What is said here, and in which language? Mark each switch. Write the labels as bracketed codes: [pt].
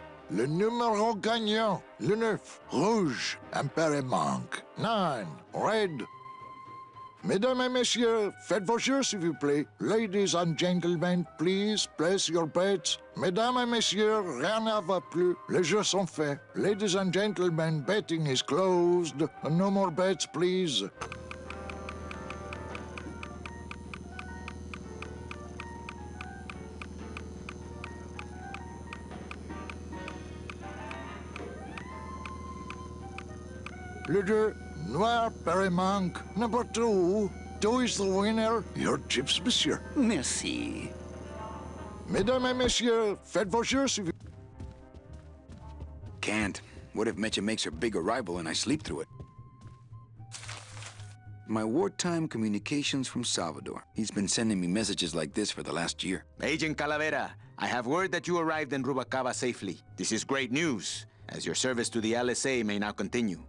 [fr] Le numéro gagnant, le 9, rouge, impère manque. [en] 9, red. [fr] Mesdames et messieurs, faites vos jeux, s'il vous plaît. [en] Ladies and gentlemen, please place your bets. [fr] Mesdames et messieurs, rien ne va plus. Les jeux sont faits. [en] Ladies and gentlemen, betting is closed. No more bets, please. [fr] Le 2, noir, père manque. [en] Number 2, 2 is the winner. Your chips, monsieur. [fr] Merci. Mesdames et messieurs, faites vos jeux, s'il vous plaît. [en] Can't. What if Mecha makes her big arrival and I sleep through it? My wartime communications from Salvador. He's been sending me messages like this for the last year. Agent Calavera, I have word that you arrived in Rubacava safely. This is great news, as your service to the LSA may now continue.